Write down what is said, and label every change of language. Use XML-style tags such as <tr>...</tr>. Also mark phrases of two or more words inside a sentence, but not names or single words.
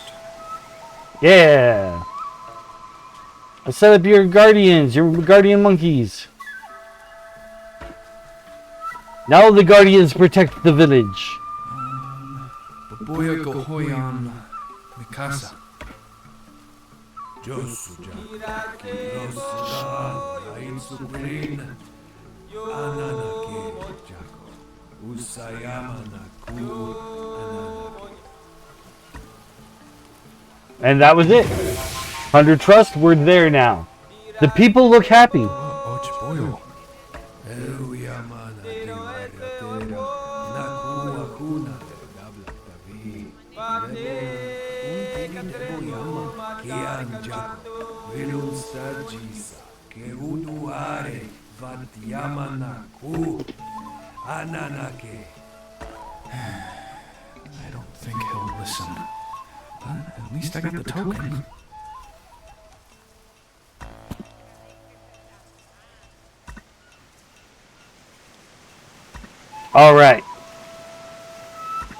<en>Yeah. I set up your guardians, your guardian monkeys. Now the guardians protect the village. Baboya Gohoyan Mikasa. Josuja, Kirosuda, Ainsugreen, Ananake, Jako, Usayama Naku, Ananake. And that was it. Under trust, we're there now. The people look happy. Boyo. Euyamana de Mariatera, Naku Akuna, Gabla Tavi, Kian Jako, Vilunsta Jisa, Keuduare, Vatiamana Ku, Ananake. I don't think he'll listen. But at least I got the token. All right.</en>